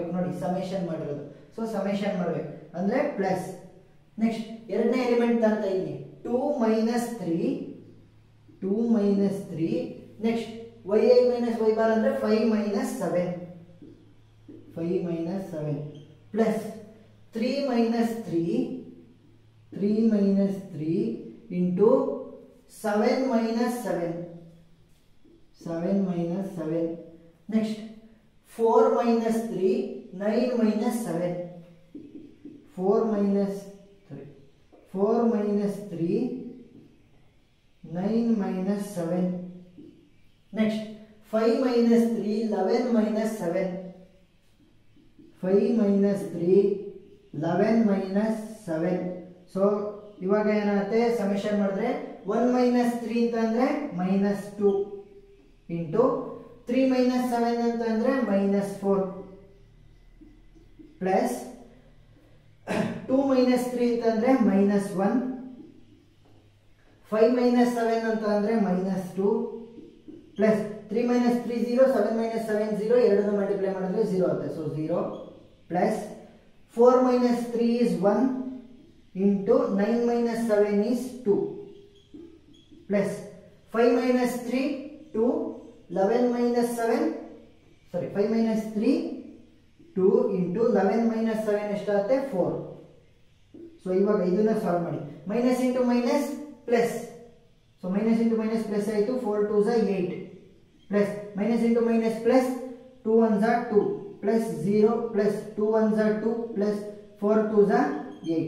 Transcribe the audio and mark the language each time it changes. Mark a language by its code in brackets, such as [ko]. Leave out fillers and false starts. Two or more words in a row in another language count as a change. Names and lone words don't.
[kn] ನೋಡಿ ಸಮೇಶನ್ ಮಾಡಿರೋದು. [en] so summation [kn] ಮಾಡಬೇಕು ಅಂದ್ರೆ ಪ್ಲಸ್. ನೆಕ್ಸ್ಟ್ ಎರಡನೇ ಎಲಿಮೆಂಟ್ ಅಂತ ಇಲ್ಲಿ [en] 2 minus 3. 2 minus 3. ನೆಕ್ಸ್ಟ್ yi minus y bar ಅಂದ್ರೆ 5 minus 7. 5 minus 7 ಪ್ಲಸ್ 3 minus 3. 3 minus 3 into 7 minus 7. 7 minus 7. Next 4 minus 3, 9 minus 7. 4 minus 4 minus 3, 9 minus 7. Next 5 minus 3, 11 minus 7. 5 minus 3, 11 minus 7. So [kn] ಇವಾಗ ಏನಾಗುತ್ತೆ ಸಮೇಷನ್ ಮಾಡಿದ್ರೆ [en] 1 minus 3 ಅಂತಂದ್ರೆ minus 2 into 3 minus 7 ಅಂತಂದ್ರೆ minus 4 plus 2 minus 3 ಅಂತಂದ್ರೆ minus 1, 5 minus 7 ಅಂತಂದ್ರೆ minus 2 plus 3 minus 3 0, 7 minus 7 0, [kn] ಎರಡನ್ನು ಮಲ್ಟಿಪ್ಲೈ ಮಾಡಿದ್ರೆ 0 ಆಗುತ್ತೆ. [en] ಸೊ 0 plus 4 minus 3 is 1 into 9 minus 7 is 2 plus 5 minus 3 2, 11 minus 7, sorry 5 minus 3 2 into 11 minus 7 ಎಷ್ಟಾಗುತ್ತೆ 4. [kn] ಸೊ ಇವಾಗ ಇದನ್ನ ಸಾಲ್ವ್ ಮಾಡಿ. [en] minus into minus plus. so minus into minus plus ಆಯಿತು. 4 2s are 8 plus minus into minus plus 2 1s are 2 plus 0 plus 2 1s are 2 plus 4 2s are 8.